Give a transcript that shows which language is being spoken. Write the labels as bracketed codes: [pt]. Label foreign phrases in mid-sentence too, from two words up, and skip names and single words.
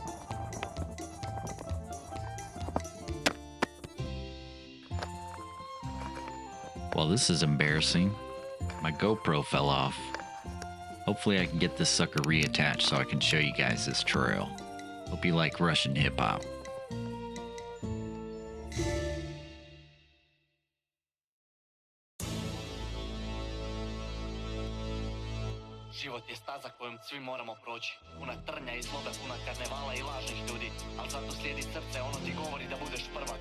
[en] Well, this is embarrassing. My GoPro fell off. Hopefully I can get this sucker reattached so I can show you guys this trail. Hope you like Russian hip-hop. [hr] Život je staza kojom svi moramo proći. Puna trnja i zlobe, puna karnevala i lažnih ljudi. Al zato slijedi srce, ono ti govori da budeš prvak.